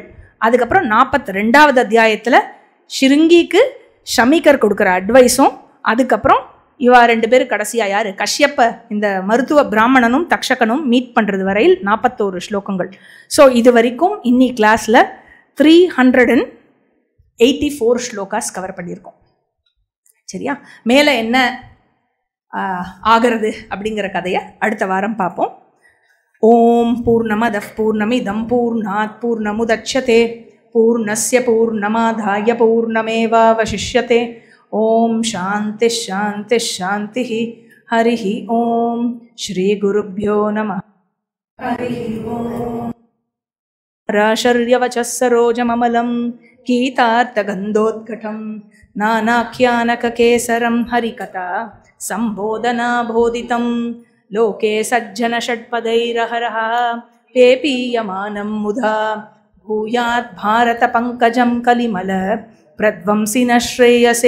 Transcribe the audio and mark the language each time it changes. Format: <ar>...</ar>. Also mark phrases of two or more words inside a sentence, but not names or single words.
<ta>அதுக்கப்புறம் 42வது அத்தியாயத்தில் ஸ்ருங்கிக்கு ஷமிகர் கொடுக்குற அட்வைஸும், அதுக்கப்புறம் இவா 2 பேர் கடைசியாக யார், கஷ்யப்ப இந்த மருத்துவ பிராமணனும் தக்ஷகனும் மீட் பண்ணுறது வரையில் 41 ஸ்லோகங்கள். ஸோ இது வரைக்கும் இன்னி கிளாஸில் 384 ஸ்லோகாஸ் கவர் பண்ணியிருக்கோம். சரியா? மேலே என்ன ஆகிறது அப்படிங்கிற கதையை அடுத்த வாரம் பார்ப்போம்.</ta> <sa>ओम् पूर्णमदः पूर्णमिदं पूर्णात् पूर्णमुदच्यते पूर्णस्य पूर्णमादाय पूर्णमेवावशिष्यते. ओम् शान्ति शान्ति शान्ति. हरिः ओम्। श्री गुरुभ्यो नमः. हरिः ओम्। राषर्यवचः सरोजममलं गीतार्थगन्धोत्कटं நானாख्यानककेसरं हरिकथा सम्बोधनाबोधितं लोके सज्जनषट्पदैरहरः पेपीयमानं मुधा भूयात् भारतपङ्कजं कलिमल प्रध्वंसिनः श्रेयसे.</sa>